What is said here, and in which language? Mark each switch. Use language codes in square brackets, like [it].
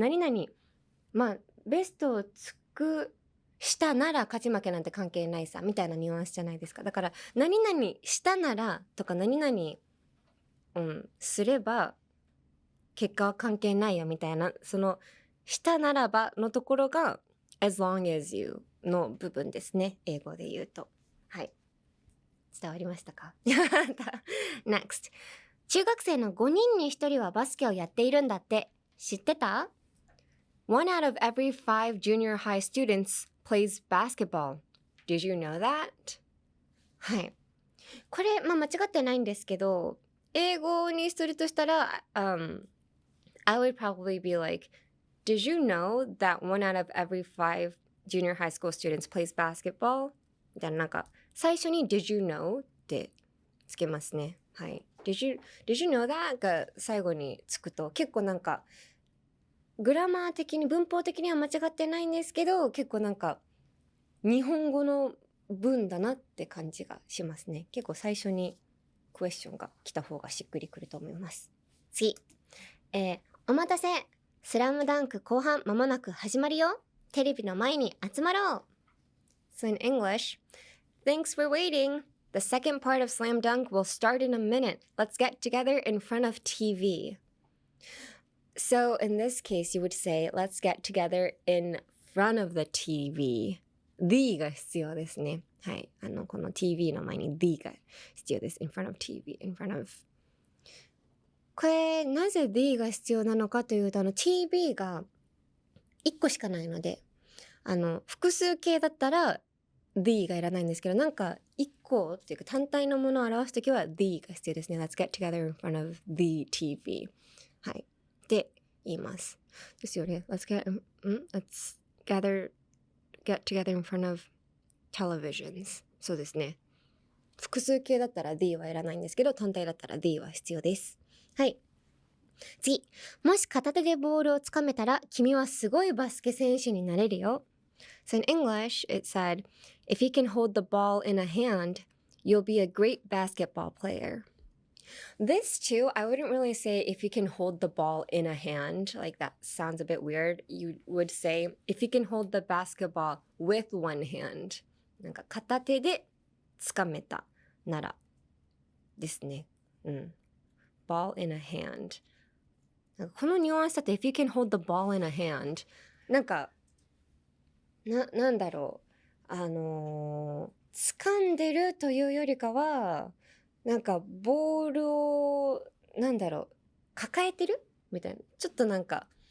[ja] 何々まあベストを尽くしたなら勝ち負けなんて関係ないさみたいなニュアンスじゃないですか。だから何々したならとか何々すれば結果は関係ないよみたいな、そのしたならばのところが [en] as long as you [ja] の部分ですね。英語で言うと。はい。伝わりましたか？Next。中学生の5人に1人はバスケをやっているんだって。知ってた？ [en] One out of every 5 junior high students plays basketball. Did you know that? はい。 [ja] これ、間違ってないんですけど、英語にするとしたら、 [en] I would probably be like, did you know that 1 out of every 5 junior high school students plays basketball? [ja] みたいな、なんか、最初に [en] did you know [ja] ってつけますね。 [en] はい。Did you know that? [ja] が最後につくと、結構なんか、グラマー的に、文法的には間違ってないんですけど、結構なんか、日本語の文だなって感じがしますね。結構最初にクエスチョンが来た方がしっくりくると思います。次。お待たせ。スラムダンク後半間もなく始まるよ。テレビの前に集まろう。 [en] So in English, thanks for waiting. The second part of Slam Dunk will start in a minute. Let's get together in front of TV. So in this case, you would say, let's get together in front of the TV. [ja] The が必要ですね。はい。この TV の前に the が必要です。 [en] in front of TV, in front of. [ja] これ、なぜ the が必要なのかというと、TV が1個しかないので、複数形だったら the がいらないんですけど、なんか1個っていうか単体のものを表すときは the が必要ですね。 [en] Let's get together in front of the TV. [ja] はい。って言います。ですよね。 [en] Let's get together in front of televisions. [ja] そうですね。複数形だったら the はいらないんですけど、単体だったら the は必要です。はい。次。もし片手でボールをつかめたら、君はすごいバスケ選手になれるよ。 [en] So in English, it said, if you can hold the ball in a hand, you'll be a great basketball player. This too, I wouldn't really say if you can hold the ball in a hand. Like that sounds a bit weird. You would say, if you can hold the basketball with one hand. [ja] なんか片手でつかめたならですね。 ball in a hand. なんかこのニュアンスだと [en] if you can hold the ball in a hand [ja] なんかなんだろう掴んでるというよりかはなんかボールをなんだろう抱えてるみたいなちょっとなんか